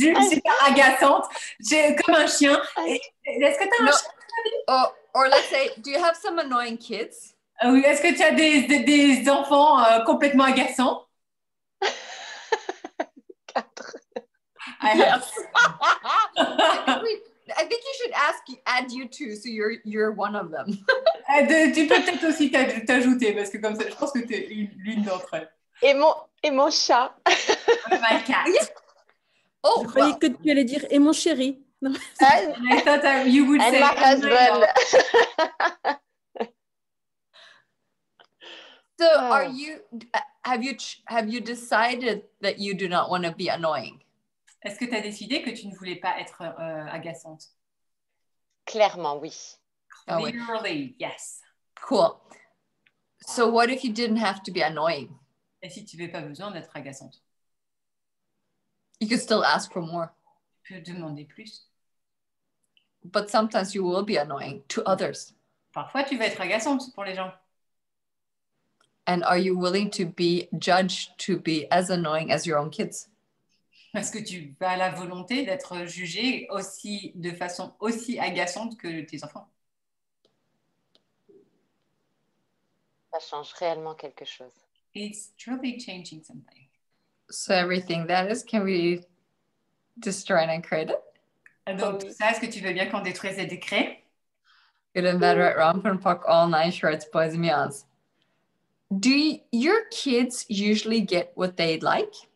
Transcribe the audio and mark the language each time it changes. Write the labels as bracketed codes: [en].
[fr] super agaçante, comme un chien. Est-ce que tu as un chien? [en] Or let's say, do you have some annoying kids? [fr] Oui, est-ce que tu as des enfants complètement agaçants? [en] 4. Yes. I think you should add you two, so you're one of them. [fr] Tu peux peut-être aussi t'ajouter, parce que comme ça, je pense que tu es l'une d'entre elles. Et mon chat. [en] My cat. Yeah. Oh, [fr] Je croyais que tu allais dire « et mon chéri ». Non. [en] I thought you would say my husband. So have you decided that you do not want to be annoying? [fr] Est-ce que tu as décidé que tu ne voulais pas être agaçante? Clairement, oui. [en] Clearly, yes. Cool. So what if you didn't have to be annoying? [fr] Et si tu n'avais pas besoin d'être agaçante? [en] You could still ask for more. [fr] Tu peux demander plus. [en] But sometimes you will be annoying to others. [fr] Parfois, tu vas être agaçante pour les gens. [en] And are you willing to be judged to be as annoying as your own kids? [fr] Est-ce que tu as la volonté d'être jugée de façon aussi agaçante que tes enfants? Ça change réellement quelque chose. [en] It's truly changing something. So everything that is, can we destroy and uncreate it? [fr] Donc, tout ça, est-ce que tu veux bien qu'on détruise et décrée? [en] Good and bad, right, wrong, fun, fuck, all, nice, shorts, boys and meows. Do your kids usually get what they'd like?